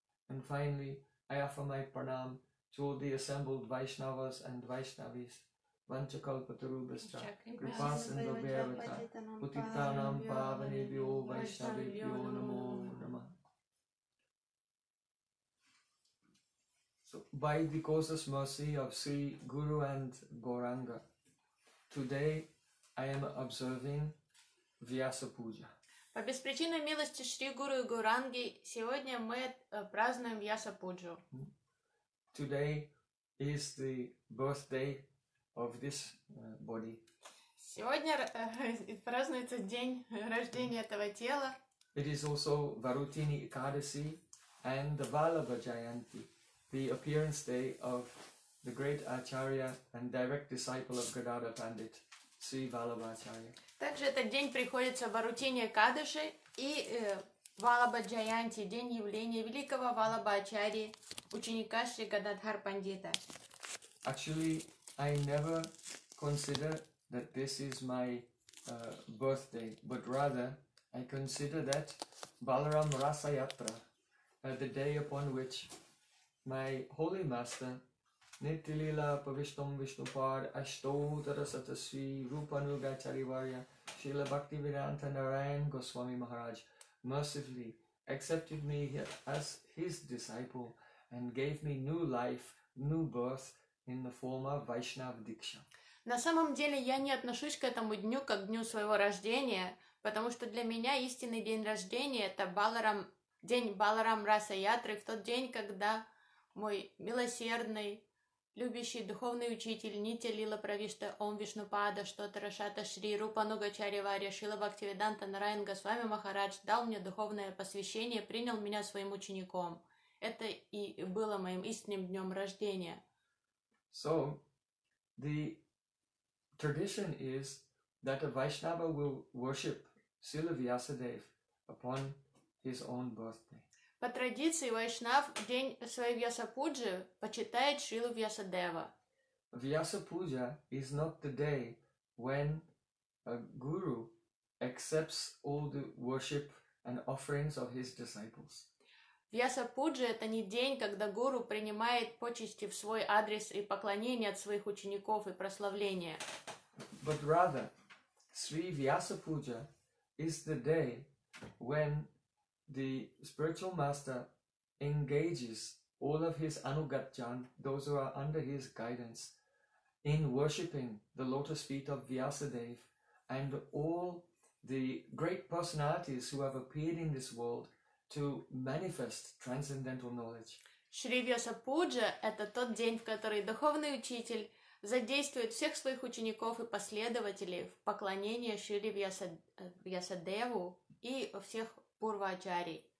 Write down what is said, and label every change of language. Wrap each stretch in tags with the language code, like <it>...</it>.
<en>And finally, I offer my pranam to all the assembled Vaishnavas and Vaishnavis,</en> <sa>Vanchakalpatarubhastra, Kripasandha Vyavata, Putitanam Pavane Vyo Vaishnavi Vyo Namo Nama.</sa> <en>So, by the causeless mercy of Sri Guru and Gauranga, today I am observing Vyasa Puja.</en> <ru>По беспричинной милости Шри Гуру и Гуранги сегодня мы празднуем Вьяса Пуджу.</ru> <en>Today is the birthday of this body.</en> <ru>Сегодня празднуется день рождения этого тела.</ru> <en>It is also Varutini Ekadasi and the Vallabha Jayanti, the appearance day of the great Acharya and direct disciple of Gadadhar Pandit, Sri Vallabha Acharya.</en> <ru>Также этот день приходится Варутини Экадаши и Валлабха Джаянти, день явления великого Валлабха Ачарьи, ученика Шри Гададхар Пандита.</ru> <en>Actually, I never consider that this is my birthday, but rather I consider that Balaram Rasa Yatra, the day upon which my holy master Nityalila Pavishtam Vishnupad Ashtotarasatasvi Rupanuga Charivarya Srila Bhaktivedanta Narayan Goswami Maharaj mercifully accepted me as his disciple and gave me new life, new birth in the form of Vaishnava Diksha.</en> <ru>На самом деле я не отношусь к этому дню как к дню своего рождения, потому что для меня истинный день рождения это Баларам, день Баларам Раса Ятры, в тот день, когда мой милосердный любящий духовный учитель Нитялила Правишта Ом Вишнупада Штотарашата Шри Рупануга Чаривария Шрила Бхактивиданта Нараян Госвами Махарадж дал мне духовное посвящение, принял меня своим учеником. Это и было моим истинным днем рождения.</ru> <en>So, the tradition is that a Vaishnava will worship Srila Vyasadev upon his own birthday.</en> <ru>По традиции, Вайшнав день своей Вьяса Пуджи почитает Шрилу Вьясадева.</ru> <en>Vyasa Puja is not the day when a guru accepts all the worship and offerings of his disciples.</en> <ru>Vyasa Puja — это не день, когда гуру принимает почести в свой адрес и поклонение от своих учеников и прославления.</ru> <en>But rather, Sri Vyasa Puja is the day when the spiritual master engages all of his anugatjan, those who are under his guidance, in worshipping the lotus feet of Vyasadev and all the great personalities who have appeared in this world to manifest transcendental knowledge.</en> <ru>Шри Вьяса Пуджа — это тот день, в который духовный учитель задействует всех своих учеников и последователей в поклонение Шри Вьясадеву и всех Пурвачарий.</ru>